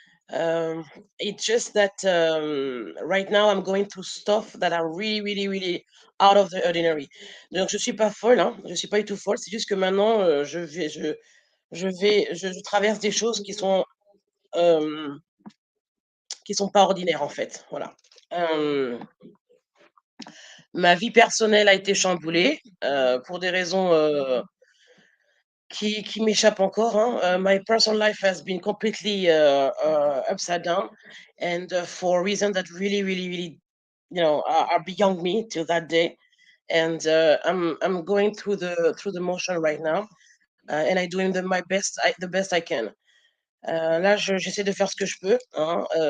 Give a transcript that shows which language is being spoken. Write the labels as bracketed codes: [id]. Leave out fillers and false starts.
[en] Um, it's just that right now I'm going through stuff that are really, really, really out of the ordinary. [fr] Donc je suis pas folle, hein, je suis pas du tout folle. C'est juste que maintenant je traverse des choses euh, qui sont pas ordinaires en fait. Voilà. Euh, Ma vie personnelle a été chamboulée pour des raisons qui m'échappe encore. Hein. [en] My personal life has been completely upside down, and for reasons that really, really, really, are beyond me till that day. And I'm going through the motion right now, and I'm doing my best, the best I can. [fr] Là, j'essaie de faire ce que je peux. Hein.